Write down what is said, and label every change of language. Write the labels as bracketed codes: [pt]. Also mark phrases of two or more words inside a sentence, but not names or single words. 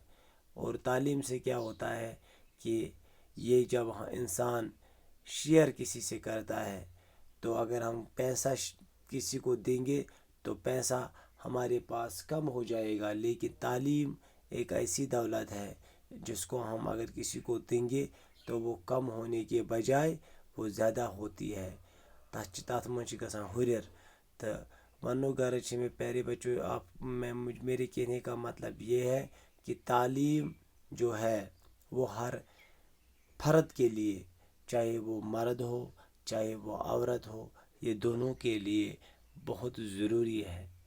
[ur] اور تعلیم سے کیا ہوتا ہے کہ یہ جب انسان شیئر کسی سے کرتا ہے، تو اگر ہم پیسہ کسی کو دیں گے تو پیسہ ہمارے پاس کم ہو جائے گا، لیکن تعلیم ایک ایسی دولت ہے جس کو ہم اگر کسی کو دیں گے تو وہ کم ہونے کے بجائے وہ زیادہ ہوتی ہے۔ [ks] تَتھ منٛز چھِ گژھان ہُرٮ۪ر۔ تو وننُک غرض چھِ میں [ur] پیارے بچوں، میرے کہنے کا مطلب یہ ہے کہ تعلیم جو ہے وہ ہر فرد کے لیے، چاہے وہ مرد ہو چاہے وہ عورت ہو، یہ دونوں کے لیے بہت ضروری ہے۔